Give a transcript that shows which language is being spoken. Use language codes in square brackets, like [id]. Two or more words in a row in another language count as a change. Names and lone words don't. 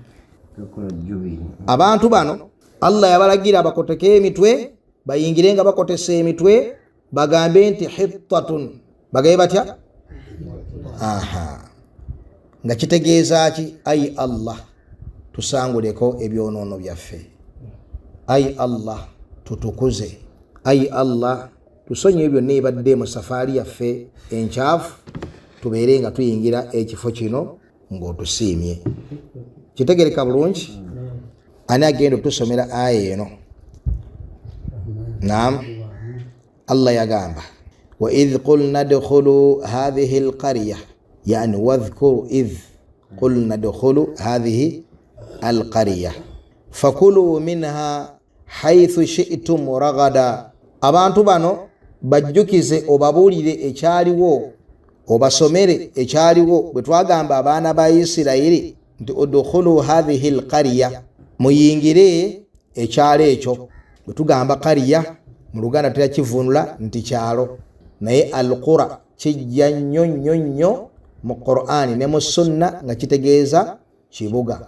[lg] Abantu bano Allah yabalagira abakoteke emitwe bayingire nga bakotesa emitwe bagambe nti hittatun bagaye batya nga kitegeeza ki ayi Allah tusanguleko ebyonoono byaffe, ayi Allah tutukuze, ayi Allah tusonye byonna ebadde mu safaari yaffe enkyafu tubeere nga tuyingira ekifo kino ng'otusiimye. Kitegereka bulungi? Ani agenda otusomera aya eno? [ar] نعم، الله yagamba وإذ قلنا ادخلوا هذه القرية، يعني واذكروا إذ قلنا ادخلوا هذه القرية فكلوا منها حيث شئتم رغدا. [lg] Abantu bano bajjukize obabuulire ekyaliwo obasomere ekyaliwo bwe twagamba abaana ba Isirayiri nti [ar] ادخلوا هذه القرية, [lg] muyingire ekyalo ekyo. Bwe tugamba qariya mu Luganda tuyakivunula nti kyalo, naye alqura kijja nnyo mu Qur'ani ne mu sunna nga kitegeeza kibuga.